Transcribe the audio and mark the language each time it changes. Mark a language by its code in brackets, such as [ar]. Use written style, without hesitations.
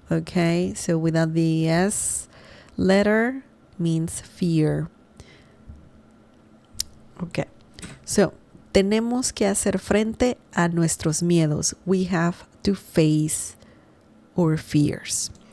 [en] Okay, so without the S letter means fear. Okay, so [es] tenemos que hacer frente a nuestros miedos. [en] We have to face our fears.